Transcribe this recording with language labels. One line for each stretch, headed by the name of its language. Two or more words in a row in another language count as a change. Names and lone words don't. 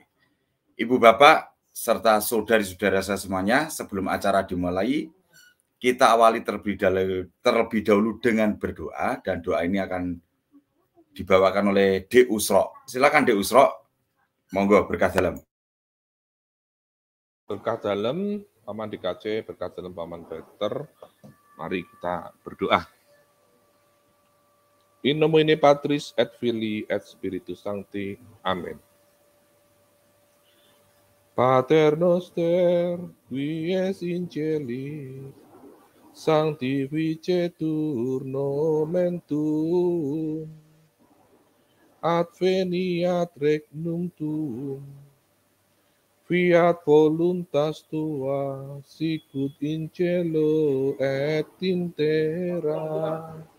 Indonesian: Ibu Bapak, serta saudari-saudara saya semuanya, sebelum acara dimulai, kita awali terlebih dahulu dengan berdoa, dan doa ini akan dibawakan oleh D. Usro. Silakan D. Usro. Monggo, berkah dalam. Berkah dalam Paman DKC, berkah dalam Paman Peter. Mari kita berdoa.
Latin: In nomine Patris et Filii et Spiritus Sancti. Amen. Pater noster, qui es in celis, sanctificetur nomen tuum, adveniat regnum tuum, fiat voluntas tua, sicut in cielo et in terra.